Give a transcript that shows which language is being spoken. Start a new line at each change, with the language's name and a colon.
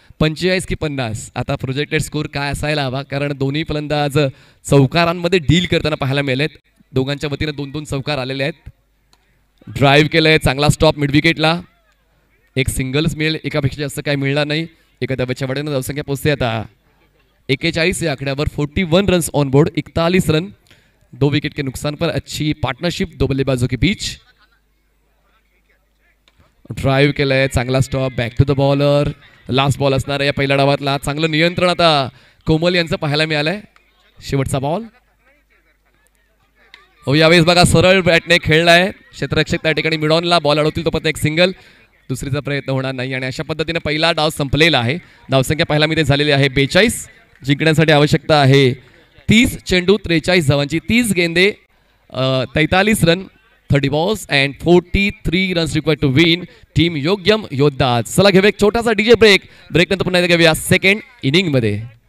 Marathi: 45 की 50 आता projected score काय असायला हवा, कारण दोन्ही फलंदाज चौकारांमध्ये डील करताना पाहायला मिळालेत. दोघांच्या वतीने 2-2 चौकार आलेले आहेत. ड्राईव्ह केलंय, चांगला स्टॉप मिड विकेटला. एक सिंगल्स मिळेल, एकापेक्षा जास्त काय मिळणार नाही. एका धाब्याच्या वाढीनं धावसंख्या पोहोचते आता 41 या आकड्यावर.
English: 41 runs on board.
Hindi: 41 run, 2 wicket के नुकसान पर. अच्छी पार्टनरशिप 2 बल्लेबाजों के बीच.
Marathi: ड्राईव्ह केलंय, चांगला stop,
English: Back to the bowler.
Marathi: Last ball असणार आहे या पहिल्या डावातला. चांगलं नियंत्रण आता कोमल यांचं पाहायला मिळालंय. शेवटचा बॉल. हो यावेळेस बघा सरळ बॅटने खेळलाय क्षेत्ररक्षक त्या ठिकाणी मिडॉनला बॉल अडवतील तोपर्यंत एक सिंगल. दुसरीचा प्रयत्न होणार नाही आणि अशा पद्धतीने पहिला डाव संपलेला आहे. धावसंख्या पहिला मध्ये झालेली आहे 42. जिंकण्यासाठी आवश्यकता आहे 30 चेंडू 43 धावांची.
Hindi: 30 गेंदे 43 run
English: 30 balls and 43 runs required to win.
Marathi: Team योग्यम योद्धा. चला घेऊया एक छोटासा डीजे ब्रेक. ब्रेक नंतर पुन्हा घेऊया सेकंड इनिंग मध्ये.